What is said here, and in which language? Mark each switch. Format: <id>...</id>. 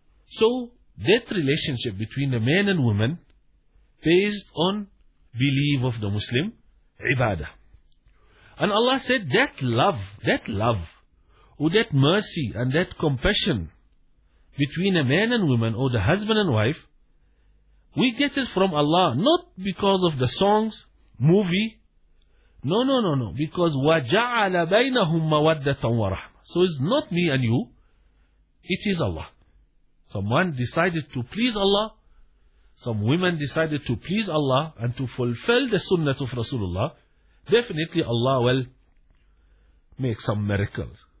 <en>So that relationship between the man and woman, based on belief of the Muslim, ibadah. And Allah said that love, or that mercy and that compassion between a man and woman, or the husband and wife, we get it from Allah, not because of the songs, movie. No.</en> <ar>Because وَجَعَلَ بَيْنَهُمْ مَوَدَّةً وَرَحْمَةً.</ar> <en>So it's not me and you, it is Allah. Someone decided to please Allah, some women decided to please Allah and to fulfill the sunnah of Rasulullah. Definitely Allah will make some miracles.</en>